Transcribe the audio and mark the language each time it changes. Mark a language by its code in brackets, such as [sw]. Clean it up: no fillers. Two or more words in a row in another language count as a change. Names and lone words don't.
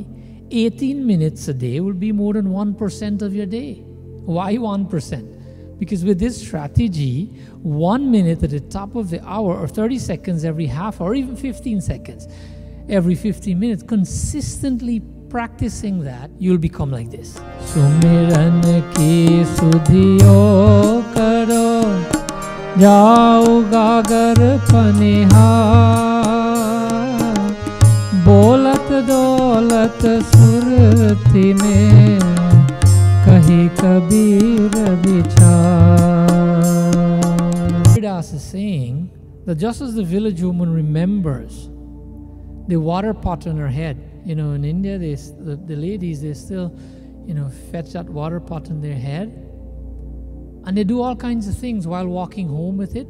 [en] 18 minutes a day will be more than 1% of your day. Why 1%? Because with this strategy, 1 minute at the top of the hour or 30 seconds every half or even 15 seconds every 15 minutes, consistently practicing that, you'll become like this. [hi] सुमिरन की सुधियो करो, जाओ गागर पनिहा. बोलत दौलत सुरती में कही कबीर विचार. [en] Radha is saying that just as the village woman remembers the water pot on her head, in India, the ladies, they still, fetch that water pot on their head, and they do all kinds of things while walking home with it.